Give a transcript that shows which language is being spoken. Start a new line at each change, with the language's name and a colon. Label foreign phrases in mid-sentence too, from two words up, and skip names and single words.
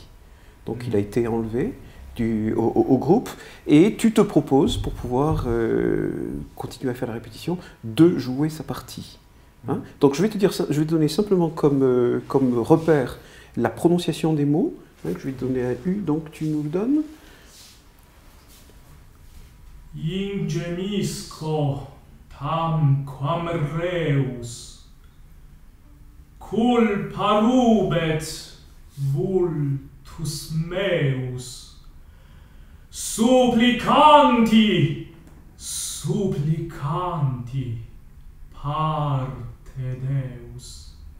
French: Donc il a été enlevé au groupe et tu te proposes, pour pouvoir continuer à faire la répétition, de jouer sa partie. Hein? Donc je vais te donner simplement comme repère la prononciation des mots. Hein, je vais te donner un U, donc tu nous le donnes.
Latin: Ingemisco tam quam reus cul parubet vultus meus supplicanti parte Deus